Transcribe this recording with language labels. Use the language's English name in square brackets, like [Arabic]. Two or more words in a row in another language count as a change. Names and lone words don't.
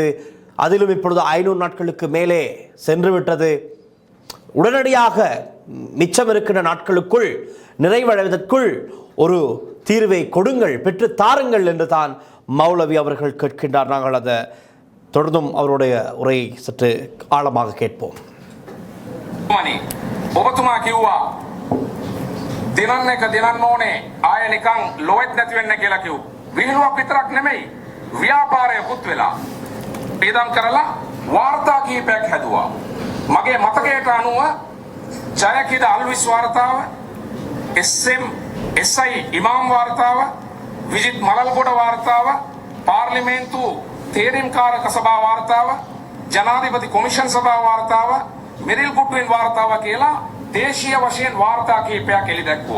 [Tamil] அதிலும் இப்பொழுது 500 நாட்களுக்கு மேலே சென்று விட்டது. உடனடியாக மிச்சம் இருக்கின்ற நாட்களுக்குள் நிறைவடைவதற்குள் ஒரு தீர்வை கொடுங்கள், பெற்று தாருங்கள் என்று தான் மௌலவி அவர்கள் கேட்கின்றார். நாங்கள் அதை தொடர்ந்தும் அவருடைய உரை சற்று ஆழமாக கேட்போம். [Sinhala] ඔබතුමා කිව්වා දිනන්න එක දිනන්න ඕනේ ආය නිකන් ලොවෙත් නැති වෙන්න කියලා කිව්වා. විහිළුවක් විතරක් නෙමෙයි ව්‍යාපාරයකුත් වෙලා ඉදම් කරලා වාර්තා කීපයක් හැදුවා. මගේ මතකයට අනුව ජයකිද අල්විස් වාර්තාව, SI ඉමාම් වාර්තාව, විජිත් මලල්ගොඩ වාර්තාව, පාර්ලිමේන්තු තේරීම්කාරක සභා වාර්තාව, ජනාධිපති කොමිෂන් සභා වාර්තාව, මෙරිල් කුට්වින් වාර්තාව කියලා දේශීය වශයෙන් වාර්තා කීපයක් එළි දැක්වුවා.